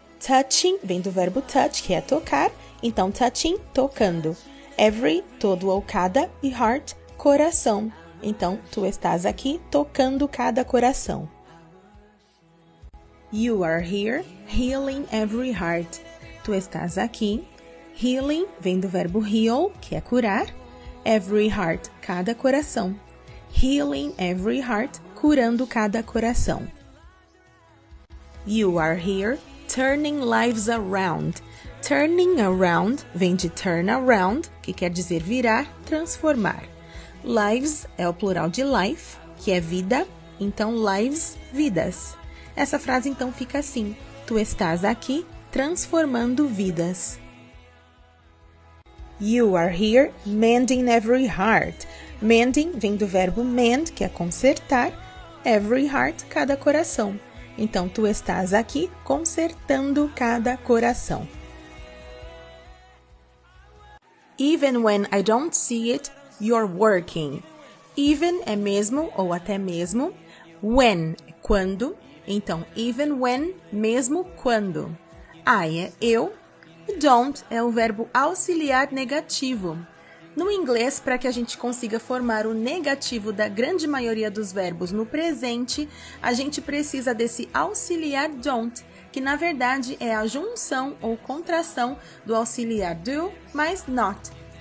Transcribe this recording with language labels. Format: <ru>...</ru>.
<pt>Touching vem do verbo touch, que é tocar. Então, touching, tocando. Every, todo ou cada, e heart, coração. Então, tu estás aqui tocando cada coração.</pt> <en>You are here, healing every heart.</en> <pt>Tu estás aqui. Healing vem do verbo heal, que é curar. Every heart, cada coração.</pt> <en>Healing every heart,</en> <pt>curando cada coração.</pt> <en>You are here, turning lives around.</en> <pt>Turning around vem de turn around, que quer dizer virar, transformar. Lives é o plural de life, que é vida, então lives, vidas. Essa frase então fica assim: tu estás aqui transformando vidas.</pt> <en>You are here, mending every heart. Mending</en> <pt>vem do verbo mend, que é consertar. every heart, cada coração. Então, tu estás aqui consertando cada coração.</pt> <en>Even when I don't see it, you're working.</en> <pt>Even é mesmo ou até mesmo. When é quando. Então, even when, mesmo quando. I é eu. Don't é o verbo auxiliar negativo. No inglês, para que a gente consiga formar o negativo da grande maioria dos verbos no presente, a gente precisa desse auxiliar don't, que na verdade é a junção ou contração do auxiliar do mais not.</pt>